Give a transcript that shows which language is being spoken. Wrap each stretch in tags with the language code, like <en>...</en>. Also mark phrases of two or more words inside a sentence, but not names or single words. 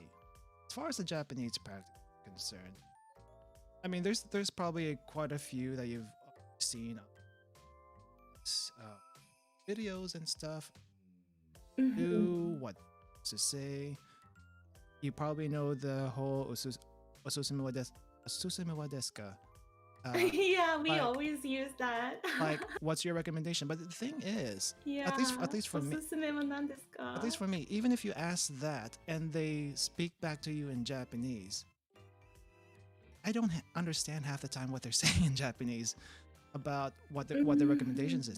<en>As far as the Japanese practice is concerned, I mean, there's probably quite a few that you've seen videos and stuff. Do what to say. You probably know the whole</en> <ja>おすすめ は です か?</ja> <en>Yeah, we always use that. Like, what's your recommendation? But the thing is, yeah, at least for me, even if you ask that and they speak back to you in Japanese, I don't understand half the time what they're saying in Japanese about what the recommendations is.</en>